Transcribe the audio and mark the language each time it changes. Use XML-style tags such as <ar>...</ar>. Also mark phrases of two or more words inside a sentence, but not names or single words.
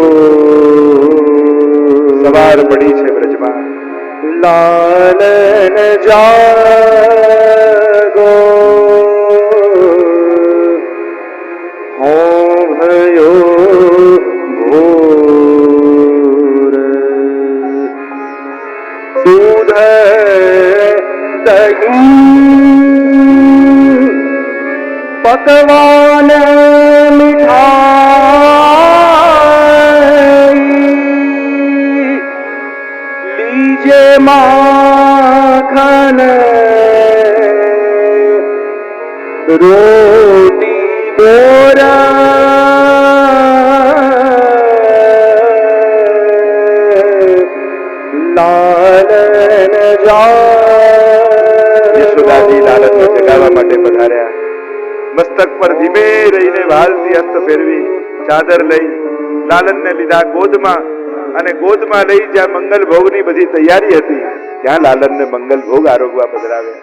<gu>સવાર પડી છે બ્રજમાં. લાલન જાગો,</gu> <hi>हो भयो भोर. दूध दही पकवान मिठाई, लीजे माखन रोटी बोरा,</hi> <gu>લાલન યશોદાજી લાલનને જગાવવા માટે પધાર્યા. મસ્તક પર ધીમે રહીને વાલથી હસ્ત ફેરવી ચાદર લઈ લાલનને લીધા ગોદમાં અને ગોદમાં લઈ જ્યાં મંગલ ભોગની બધી તૈયારી હતી ત્યાં લાલનને મંગલ ભોગ આરોગવા પધરાવ્યા.</gu>